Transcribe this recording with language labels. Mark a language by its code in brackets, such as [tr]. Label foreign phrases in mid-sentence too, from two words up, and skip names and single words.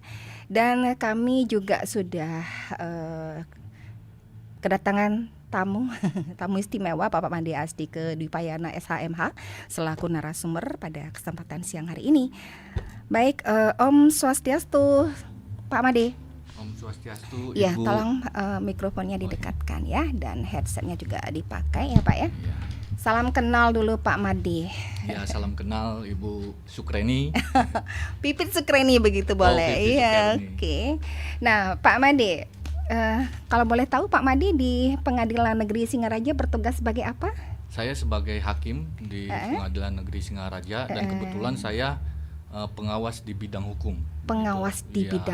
[id] Dan kami juga sudah kedatangan tamu istimewa Bapak Made Asdike Dwipayana SHMH selaku narasumber pada kesempatan siang hari ini. Baik, Om Swastiastu Pak Made. Om Swastiastu, Ibu. Ya, tolong mikrofonnya didekatkan ya, dan headsetnya juga dipakai ya Pak ya. Ya. Salam kenal dulu Pak Made. Ya, salam kenal Ibu Sukreni. Pipit Sukreni begitu boleh. Iya, oke. Nah, Pak Made, kalau boleh tahu Pak Made di Pengadilan Negeri Singaraja bertugas sebagai apa? Saya sebagai hakim di Pengadilan Negeri Singaraja dan kebetulan saya pengawas di bidang hukum. Pengawas di bidang